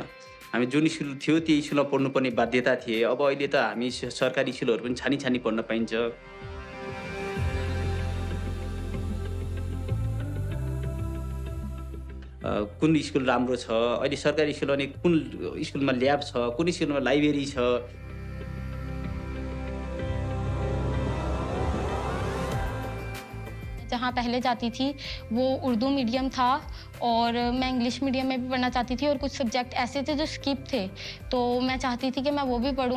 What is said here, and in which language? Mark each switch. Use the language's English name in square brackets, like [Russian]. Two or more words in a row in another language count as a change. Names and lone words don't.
[Nepali] हामी जुन स्कुल थियो त्यो स्कुलमा पढ्नुपर्ने बाध्यता थिए। अब अहिले त हामी सरकारी स्कुलहरू पनि छानी छानी पढ्न पाइन्छ। कुन स्कुल राम्रो छ, अहिले सरकारी स्कुल भने कुन स्कुलमा ल्याब छ, कुन स्कुलमा लाइब्रेरी छ। [Hindi] जहाँ पहले जाती थी वो [English] Urdu medium [Hindi] था और मैं [English] English medium [Hindi] में भी पढ़ना चाहती थी और कुछ सब्जेक्ट ऐसे थे जो स्किप थे, तो मैं चाहती थी कि मैं वो भी पढूं।